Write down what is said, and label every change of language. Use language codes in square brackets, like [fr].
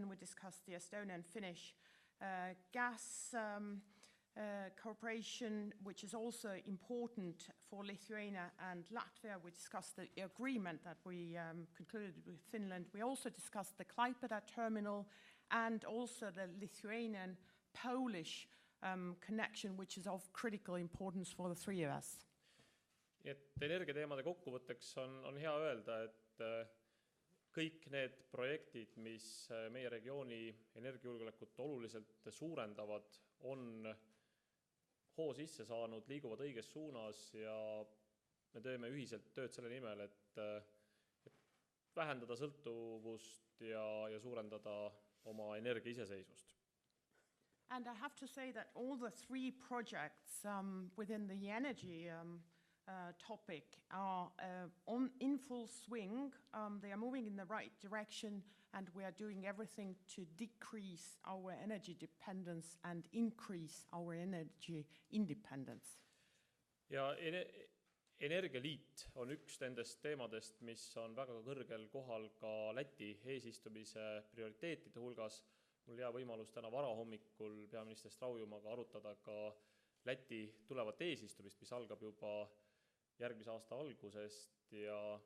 [en] Then we discussed the Estonian-Finnish gas cooperation, which is also important for Lithuania and Latvia. We discussed the agreement that we concluded with Finland. We also discussed the Klaipėda terminal and also the Lithuanian-Polish connection, which is of critical importance for the three of us. [et] Et energiateemade kokkuvõtteks on hea öelda, et kõik need projektid, mis meie regiooni energiajulgeolekut oluliselt suurendavad, on hoo sisse saanud, liiguvad õiges suunas ja me teeme ühiselt tööd selle nimel, et vähendada sõltuvust ja suurendada oma energia iseseisvust. [en] And I have to say that all the three projects within the energy topic are in full swing. They are moving in the right direction, and we are doing everything to decrease our energy dependence and increase our energy independence. [et] Ja Energialiit on üks nendest teemadest, mis on väga kõrgel kohal ka Läti eesistumise prioriteetide hulgas. Mul hea võimalus täna varahommikul peaminister Straujumaga arutada ka Läti tulevat eesistumist, mis algab juba järgmise aasta algusest ja